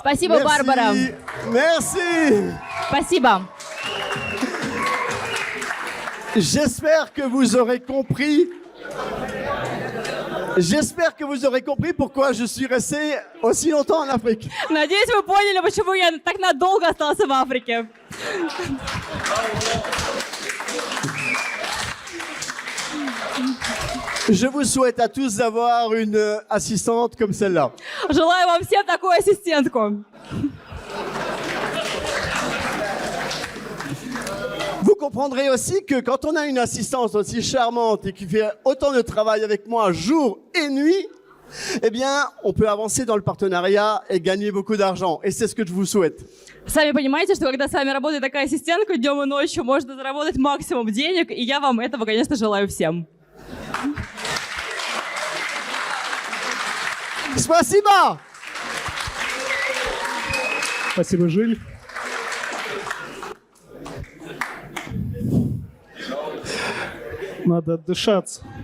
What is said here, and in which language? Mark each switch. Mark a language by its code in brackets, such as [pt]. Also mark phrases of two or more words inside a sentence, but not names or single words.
[ru] Спасибо, [fr] Merci. [ru] Барбара. [fr] Merci. [ru] Спасибо. [fr] J'espère que vous aurez compris. J'espère que vous aurez compris pourquoi je suis resté aussi longtemps en Afrique. [ru] Надеюсь, вы поняли, почему я так надолго остался в Африке. [fr] Je vous souhaite à tous d'avoir une assistante comme celle-là. [ru] Желаю вам всем такую ассистентку. [fr] Vous comprendrez aussi que quand on a une assistante aussi charmante et qui fait autant de travail avec moi jour et nuit, eh bien, on peut avancer dans le partenariat et gagner beaucoup d'argent. Et c'est ce que je vous souhaite. [ru] Сами понимаете, что когда с вами работает такая ассистентка, днем и ночью можно заработать максимум денег, и я вам этого, конечно, желаю всем. Спасибо! Спасибо, Жиль. Надо отдышаться.